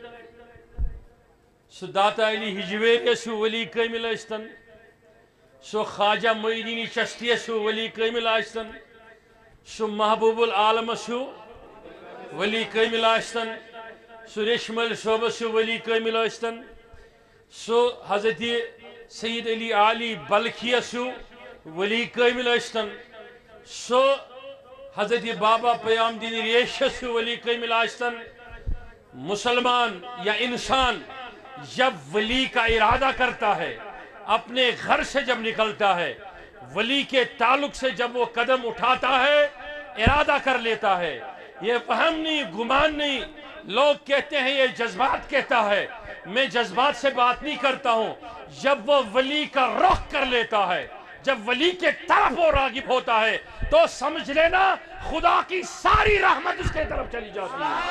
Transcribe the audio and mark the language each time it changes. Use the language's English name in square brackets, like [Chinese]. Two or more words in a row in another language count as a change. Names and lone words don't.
[Kashmiri] سُہ داتا علی ہجویریس ہیوٗ ولی کٲمل ٲسۍتن سُہ خواجہ معین الدین چشتیس ہیوٗ ولی کٲمل ٲسۍتن سُہ محبوب العالمس ہیوٗ ولی کٲمل ٲسۍتن سُہ ریشم علی صٲبس ہیوٗ ولی کٲمل ٲسۍتن سُہ حضرت سید علی علی بلخیس ہیوٗ ولی کٲمل ٲسۍتن سُہ حضرت بابا پیام دین ریشس ہیوٗ ولی کٲمل ٲسۍتن مسلمان یا انسان [Urdu] جب ولی کا ارادہ کرتا ہے اپنے گھر سے جب نکلتا ہے ولی کے تعلق سے جب وہ قدم اٹھاتا ہے ارادہ کر لیتا ہے یہ وہم نہیں گمان نہیں لوگ کہتے ہیں یہ جذبات کہتا ہے میں جذبات سے بات نہیں کرتا ہوں جب وہ ولی کا رخ کر لیتا ہے جب ولی کے طرف وہ راغب ہوتا ہے تو سمجھ لینا خدا کی ساری رحمت اس کے طرف چلی جاتی